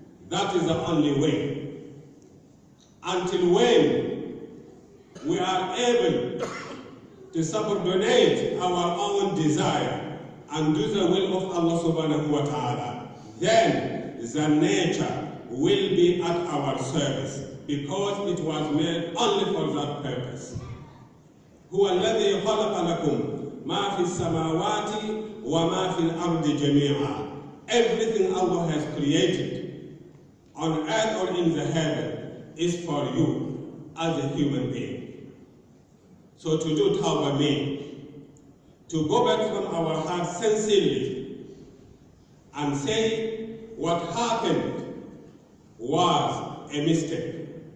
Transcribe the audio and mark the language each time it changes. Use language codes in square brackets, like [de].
[en] That is the only way. Until when we are able to subordinate our own desire and do the will of Allah subhanahu wa ta'ala, then the nature will be at our service, because it was made only for that purpose. [ar] هو الذي خلق لكم ما في السماوات وما في الأرض جميعا. [en] Everything Allah has created on earth or in the heaven is for you as a human being. So to do tawbah means to go back from our heart sincerely and say what happened was a mistake.